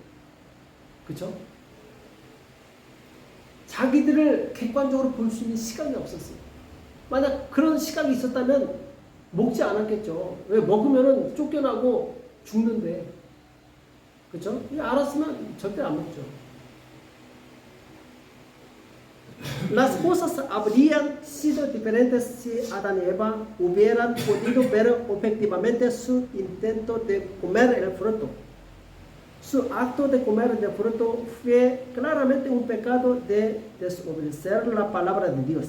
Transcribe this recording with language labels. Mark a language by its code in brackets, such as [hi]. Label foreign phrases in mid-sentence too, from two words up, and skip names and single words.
[ko] 그렇죠? 자기들을 객관적으로 볼 수 있는 시각이 없었어요. 만약 그런 시각이 있었다면 먹지 않았겠죠. 왜? 먹으면 쫓겨나고 죽는데. 그렇죠? 알았으면 절대 안 먹죠. [es] Las cosas habrían sido diferentes si Adán y Eva hubieran podido ver objetivamente su intento de comer el fruto. Su acto de comer el fruto fue claramente un pecado de desobedecer la palabra de Dios.